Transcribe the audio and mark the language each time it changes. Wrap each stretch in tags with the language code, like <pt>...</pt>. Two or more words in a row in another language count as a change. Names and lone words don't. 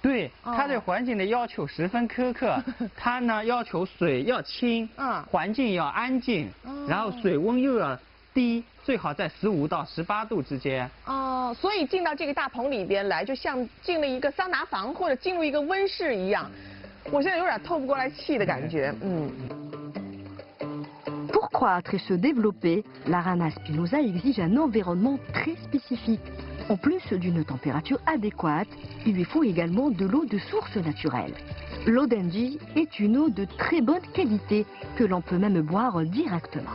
<zh>对，它对环境的要求十分苛刻。它呢要求水要清，环境要安静，然后水温又要低，最好在15到18度之间。哦，所以进到这个大棚里边来，就像进了一个桑拿房或者进入一个温室一样。我现在有点透不过来气的感觉，</zh> <fr>Pour croître et se développer, la rana spinosa exige un environnement très spécifique. En plus d'une température adéquate, il lui faut également de l'eau de source naturelle. L'eau d'Annecy est une eau de très bonne qualité que l'on peut même boire directement.</fr>